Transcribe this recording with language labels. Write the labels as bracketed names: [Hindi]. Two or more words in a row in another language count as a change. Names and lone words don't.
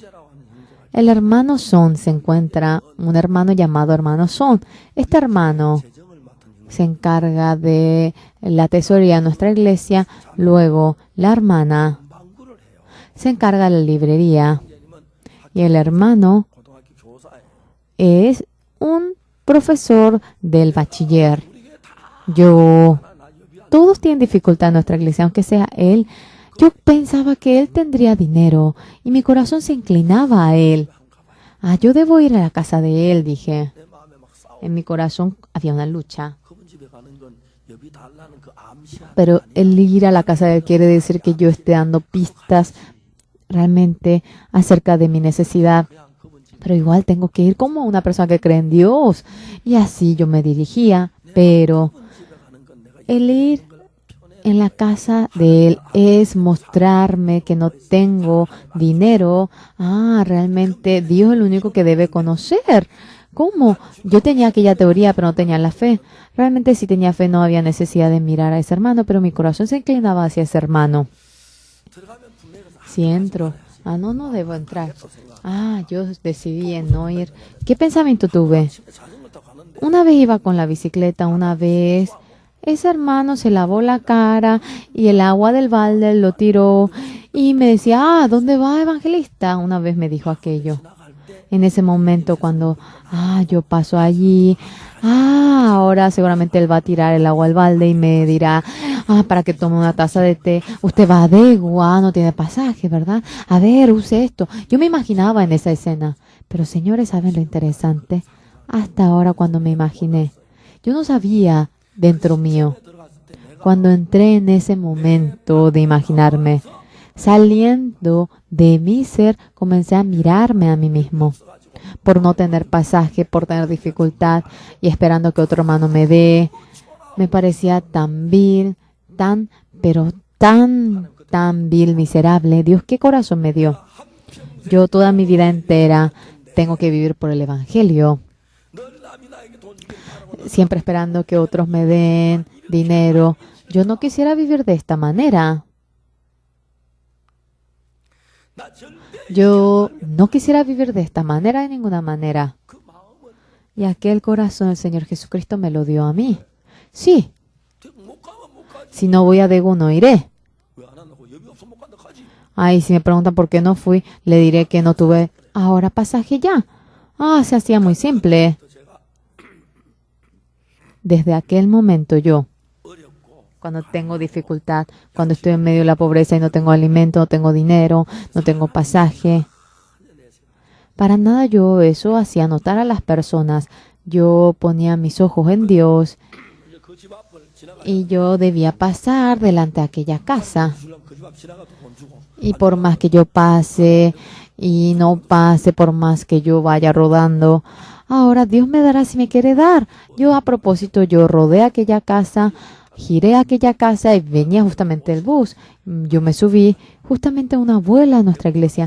[Spanish] El hermano Son se encuentra, un hermano llamado hermano Son. Este hermano se encarga de la tesorería de nuestra iglesia. Luego, la hermana se encarga de la librería. y el hermano [Korean] 고등학교 교사예요. [Spanish] es un profesor del bachiller. Todos tienen dificultad en nuestra iglesia, aunque sea él. Yo pensaba que él tendría dinero y mi corazón se inclinaba a él. Yo debo ir a la casa de él, dije. [Korean] 내 마음에 막 싸워. [Spanish] En mi corazón había una lucha. [Korean] 그분 집에 가는 건 여비 달라는 그 암시한 [Spanish] Pero el ir a la casa de él quiere decir que yo esté dando pistas realmente acerca de mi necesidad. [Korean] 그냥 그분 집 [Spanish] Pero igual tengo que ir como una persona que cree en Dios. Y así yo me dirigía. Pero [Korean] 그분 집에 가는 건 내가 [Spanish] el ir en la casa de él es mostrarme que no tengo dinero. Realmente Dios es el único que debe conocer. ¿Cómo? Yo tenía aquella teoría, pero no tenía la fe. Realmente si tenía fe no había necesidad de mirar a ese hermano, pero mi corazón se inclinaba hacia ese hermano. [Korean] 들어가면 분명히 그래서 [Spanish] Si entro, no debo entrar. Yo decidí en no ir. ¿Qué pensamiento tuve? [Korean] 집에 자전거 타고 가는데 [Spanish] Una vez iba con la bicicleta, una vez ese hermano se lavó la cara y el agua del balde lo tiró y me decía, ¿dónde va, evangelista? Una vez me dijo aquello. [Korean] 나갈 때 [Spanish] En ese momento cuando, yo paso allí, ahora seguramente él va a tirar el agua al balde y me dirá, para que tome una taza de té. Usted va a Daegu, no tiene pasaje, ¿verdad? A ver, use esto. Yo me imaginaba en esa escena. Pero señores, ¿saben lo interesante? Hasta ahora cuando me imaginé, yo no sabía dentro mío. [Korean] 들어갔을 때 내가 [Spanish] Cuando entré en ese momento de imaginarme, saliendo de mi ser, comencé a mirarme a mí mismo. Por no tener pasaje, por tener dificultad y esperando que otro hermano me dé. Me parecía tan vil, pero tan vil, miserable. Dios, ¿qué corazón me dio? Yo toda mi vida entera tengo que vivir por el Evangelio. [Korean] 늘 남이 나에게 돈 주길 바라고 [Spanish] Siempre esperando que otros me den dinero. Yo no quisiera vivir de esta manera. [Korean] 나 절대 [Spanish] Yo no quisiera vivir de esta manera de ninguna manera. [Korean] 그 마음은 [Spanish] Y aquel corazón el Señor Jesucristo me lo dio a mí. Sí, [Korean] 못 가면 못 가지. [Spanish] si no voy a Daegu no iré. [Korean] 왜 안 한다고? 여비 없어 못 간다 가지. [Spanish] Si me preguntan por qué no fui, le diré que no tuve ahora pasaje ya. Se hacía muy simple. [Korean] 또 제가 [Spanish] Desde aquel momento yo, [Korean] 어렵고 [Spanish] cuando tengo dificultad, cuando estoy en medio de la pobreza y no tengo alimento, no tengo dinero, no tengo pasaje, para nada yo eso hacía notar a las personas. Yo ponía mis ojos en Dios [Korean] 이제 그 집 앞을 지나가 [Spanish] y yo debía pasar delante de aquella casa. [Korean] 주려면 그 집 앞 지나가도 돈 주고 [Spanish] Y por más que yo pase y no pase, por más que yo vaya rodando, ahora Dios me dará si me quiere dar. Yo a propósito, yo rodé aquella casa, giré aquella casa y venía justamente el bus. Yo me subí justamente a una abuela de nuestra iglesia.